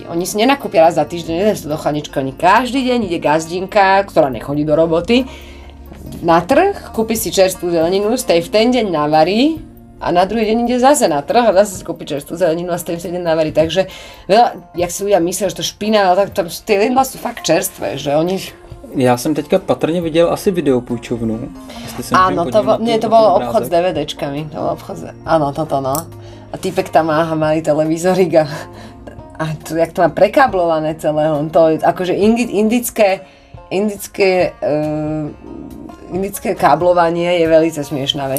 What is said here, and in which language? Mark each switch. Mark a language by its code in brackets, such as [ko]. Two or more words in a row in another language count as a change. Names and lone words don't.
[sk] Oni si nenakúpia raz za týždeň, nedajú sa do chladničky, oni každý deň ide gazdinka, ktorá nechodí do roboty, na trh, kúpi si čerstvú zeleninu, z tej v ten deň navarí a na druhý deň ide zase na trh a zase si kúpi čerstvú zeleninu a z tej v ten deň navarí. Takže veľa, jak si ľudia myslia, že to špína, tak tam tie jedlá sú fakt čerstvé, že oni... [cs] Já jsem teďka patrně viděl asi videopůjčovnu. [sk] Áno, to bolo obchod s DVDčkami. To bol obchod áno, toto no. A týpek tam má malý televízorik a to, jak to má prekáblované celé, to je akože indické káblovanie je veľmi smiešná vec.